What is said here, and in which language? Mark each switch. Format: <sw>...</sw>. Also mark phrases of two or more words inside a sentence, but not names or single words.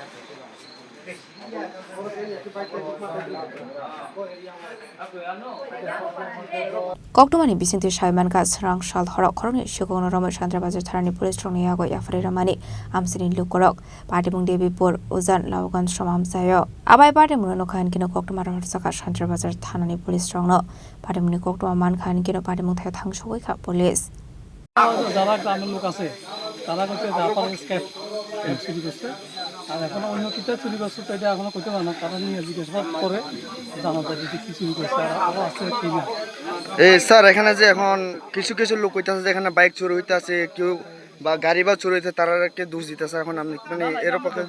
<trp>Khoroknwi Bisinti Shaimanka Srangsal horo Khoroknwi Sikokno Romwi Santirbazar Thanani Policerokni Yago Yapharwi Rwkha Amchaini Lukurok Patimung Devipur Ujjan Laogangsom Amchaio Abai Patimungno khan kino Khoroknwi Rwkha Santirbazar Thanani Policerokno Patimungni Khoroknwi man khan kino Patimung thai Srangsal kha police</trp> <bn>যারা গ্রামের লোক আছে তারা হচ্ছে জাপানি স্ক্যাপ চুরি করছে আর এখন অন্য কিটা চুরি করছে তো এটা এখনো কইতে পারে না তারা নিয়ে জিজ্ঞাসাবাদ করে জানা যাবে যে কি চুরি করছে আর আরো আছে কি না স্যার এখানে যে এখন কিছু কিছু লোক কইতাছে যে এখানে বাইক চুরি হইতাছে কেউ বা গাড়ি বা চুরি হইতে তারাকে দোষ দিতেছে এখন আপনি মানে এর পক্ষে</bn>